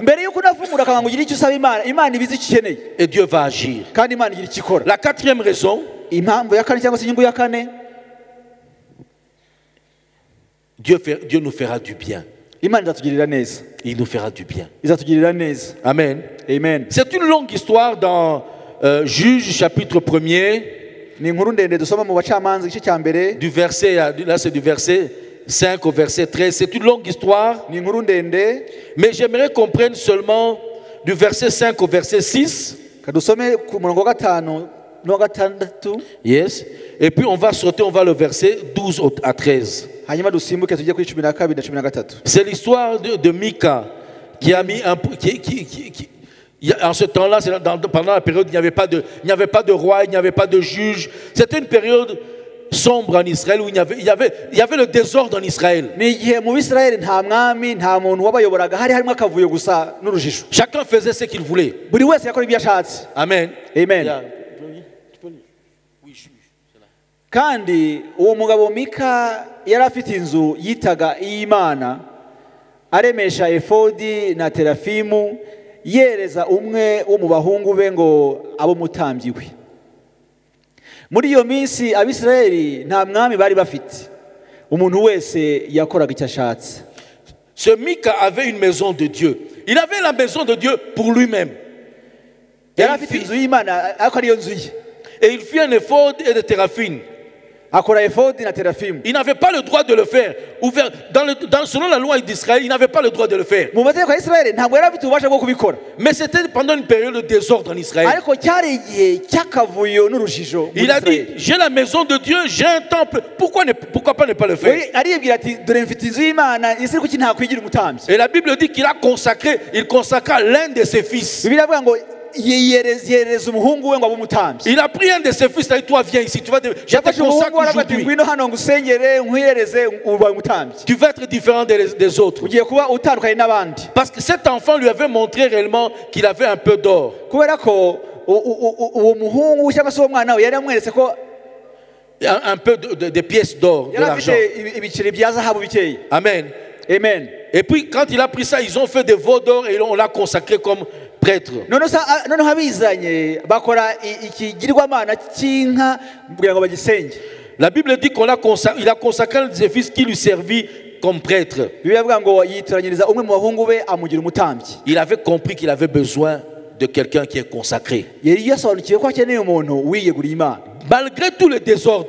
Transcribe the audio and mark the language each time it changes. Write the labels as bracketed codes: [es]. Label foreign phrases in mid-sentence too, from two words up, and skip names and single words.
[rw] Mbere y'uko unafungura akanwa ngo ugire icyo usaba Imana, Imana ibizi icyo ukeneye. [fr] Et Dieu va agir. [rw] Kandi Imana igira icyo ikora. [fr] La quatrième raison, [rw] Impamvu ya kane cyangwa se inyungu ya kane, [fr] Dieu nous fera du bien. [rw] Imana izatugirira neza. [fr] Il nous fera du bien. [rw] Izatugirira neza. Amen. Amen. [fr] C'est une longue histoire dans Juge chapitre 1er, [rw] Ni inkuru ndende dusoma mu bacamanza igice cya mbere. [fr] du verset, là c'est du verset 5 au verset 13. C'est une longue histoire, [rw] Ni inkuru ndende. [fr] mais j'aimerais qu'on prenne seulement du verset 5 au verset 6. [rw] Kadusome ku murongo wa 5 no 6. Yes. [fr] Et puis on va sauter, on va le verset 12 à 13. [rw] Hanyuma dusimbuke tujye kuri 12 na 13. [fr] C'est l'histoire de Mika qui a mis en ce temps-là, pendant la période, il n'y avait pas de roi, il n'y avait pas de juge. C'était une période sombre en Israël où il y avait le désordre en Israël. [rw] Ni igihe mu Bisirayeli nta mwami nta muntu wabayoboraga, hari harimo akavuyo gusa n'urujijo. [fr] Chacun faisait ce qu'il voulait. [rw] Buri wese yakora ibyo ashatse. Amen. Amen. Kandi uwo mugabo Mika yari afite inzu yitaga iy'Imana, aremesha efodi na terafimu, yereza umwe wo mu bahungu be ngo abo mutambyi we. Muri iyo minsi Abisirayeli nta mwami bari bafite, umuntu wese yakoraga icyo ashatse. [fr] Ce Mika avait une maison de Dieu. Il avait la maison de Dieu pour lui-même. Et [rw] yari afite inzu y'Imana ariko ariyo nzu ye. [fr] il fit un effort et de téraphine. [rw] Akora efodi na terafimu. [fr] Il n'avait pas le droit de le faire. Selon la loi d'Israël, il n'avait pas le droit de le faire. [rw] Mu mategeko ya Isirayeli ntabwo yari afite ububasha bwo kubikora. [fr] Mais c'était pendant une période de désordre en Israël. [rw] Ariko cyari igihe cy'akavuyo n'urujijo. [fr] Il a dit, j'ai la maison de Dieu, j'ai un temple. Pourquoi pas ne pas le faire? [rw] Aribwira ati dore mfite inzu y'Imana isi kuki nta kwigira umutambyi. [fr] Et la Bible dit qu'il a consacré, il consacra l'un de ses fils. [rw] Bibiliya avuga ngo yereza umuhungu we ngo abe umutambyi. [fr] Il a pris un de ses fils, il a dit, toi viens ici, je te consacre aujourd'hui. [rw] Ngwino hano ngusengere nkwiyereze ubaye umutambyi. [fr] Tu vas être différent des autres. [rw] Ugiye kuba utandukanye n'abandi. [fr] Parce que cet enfant lui avait montré réellement qu'il avait un peu d'or. [rw] Kubera ko uwo muhungu cyangwa se uwo mwana we yari amweretse ko [fr] Un peu de pièces d'or, de l'argent. [rw] ibiceri bya zahabu bikeya. Amen. Amen. [fr] Et puis quand il a pris ça, ils ont fait des veaux d'or et on l'a consacré comme prêtre. [rw] noneho abizanye bakora ikigirwamana cy'inka kugira ngo bagisenge. [fr] La Bible dit qu'il a consacré un de ses fils qui lui servit comme prêtre. [rw] Bibiliya avuga ngo yitoranyiriza umwe mu bahungu be amugira umutambyi. [fr] Il avait compris qu'il avait besoin de quelqu'un qui est consacré. [rw] Yari yasobanukiwe ko akeneye umuntu wiyeguriye Imana. [fr] Malgré tout le désordre.